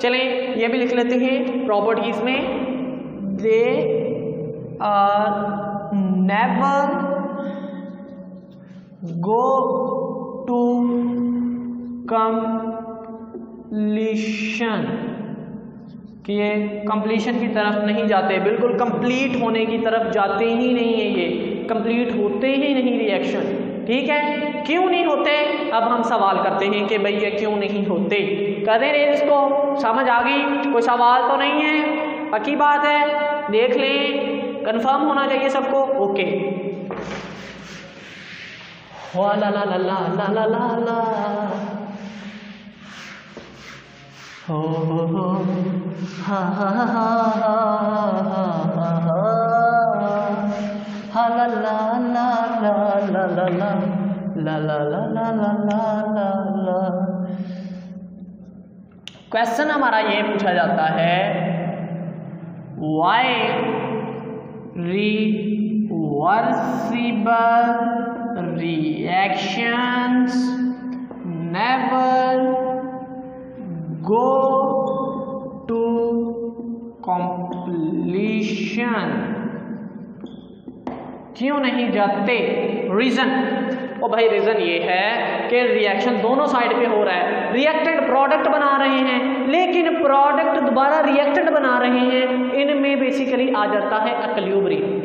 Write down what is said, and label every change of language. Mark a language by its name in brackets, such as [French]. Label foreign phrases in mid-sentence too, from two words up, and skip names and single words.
[Hindi] चलें ये भी लिख लेते हैं प्रॉपर्टीज में, [English] they are never go to completion, [Hindi] कि ये कंप्लीशन की तरफ नहीं जाते, बिल्कुल कंप्लीट होने की तरफ जाते ही नहीं है, ये कंप्लीट होते ही नहीं रिएक्शन। ठीक है, क्यों नहीं होते? अब हम सवाल करते हैं कि भाई ये क्यों नहीं होते। कहते रहे इसको, समझ आ गई? कोई सवाल तो नहीं है, पक्की बात है, देख लें, कंफर्म होना चाहिए सबको। ओके, ला ला ला ला ला ला ला ला, हो हा हा हा हा हा ला ला ला ला ला ला ला ला ला ला ला ला ला ला। [English] question [Hindi] हमारा ये पूछा जाता है, [English] why reversible reactions never go to completion, [Hindi] क्यों नहीं जाते? रीजन, और भाई रीज़न ये है कि रिएक्शन दोनों साइड पे हो रहा है, [English] reactant product [Hindi] बना रहे हैं लेकिन प्रोडक्ट दोबारा रिएक्टेंट बना रहे हैं, इनमें बेसिकली आ जाता है इक्विलिब्रियम।